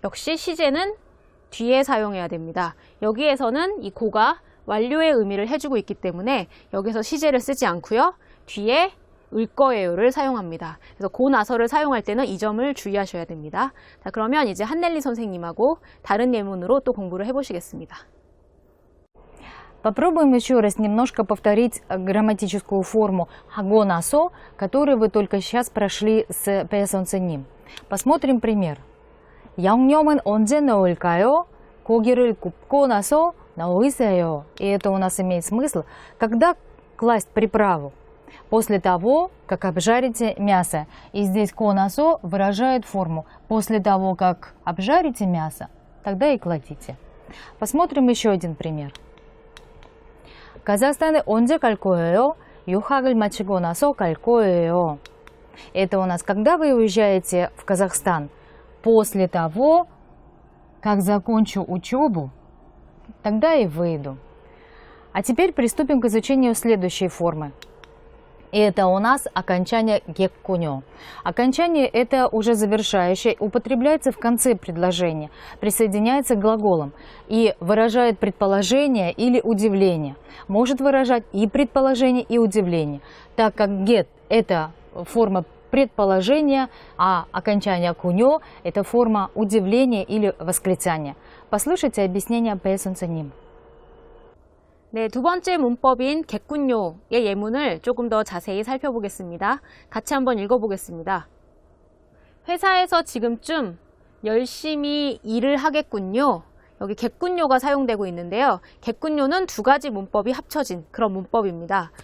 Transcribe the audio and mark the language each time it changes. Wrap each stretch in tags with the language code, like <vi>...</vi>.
<ko>역시 시제는 뒤에 사용해야 됩니다. 여기에서는 이 고가 완료의 의미를 해주고 있기 때문에 여기서 시제를 쓰지 않고요. 뒤에 을 거예요를 사용합니다. 그래서 고 나서를 사용할 때는 이 점을 주의하셔야 됩니다. 자, 그러면 이제 한넬리 선생님하고 다른 예문으로 또 공부를 해보시겠습니다.</ko> <ru>Попробуем еще раз немножко повторить грамматическую форму 하고 나서, которую вы только сейчас прошли с 배선생님. Посмотрим пример.</ru> <ko>양념은 언제 넣을까요? 고기를 굽고 나서 넣으세요.</ko> <ru>И это у нас имеет смысл, когда класть приправу. После того, как обжарите мясо. И здесь ко насо выражает форму. После того, как обжарите мясо, тогда и кладите. Посмотрим еще один пример.</ru> <ko>казахстан에 언제 갈 거예요? 유학을 마치고 나서 갈 거예요.</ko> <ru>Это у нас, когда вы уезжаете в Казахстан? После того, как закончу учебу, тогда и выйду. А теперь приступим к изучению следующей формы. И это у нас окончание геккунё. Окончание это уже завершающее, употребляется в конце предложения, присоединяется к глаголам и выражает предположение или удивление. Может выражать и предположение, и удивление, так как get это форма предположения, а окончание кунё это форма удивления или восклицания. Послушайте объяснение 배선생님.</ru> <ko>네, 두 번째 문법인 겠군요의 예문을 조금 더 자세히 살펴보겠습니다. 같이 한번 읽어보겠습니다. 회사에서 지금쯤 열심히 일을 하겠군요. 여기 겠군요가 사용되고 있는데요. 겠군요는 두 가지 문법이 합쳐진 그런 문법입니다.</ko>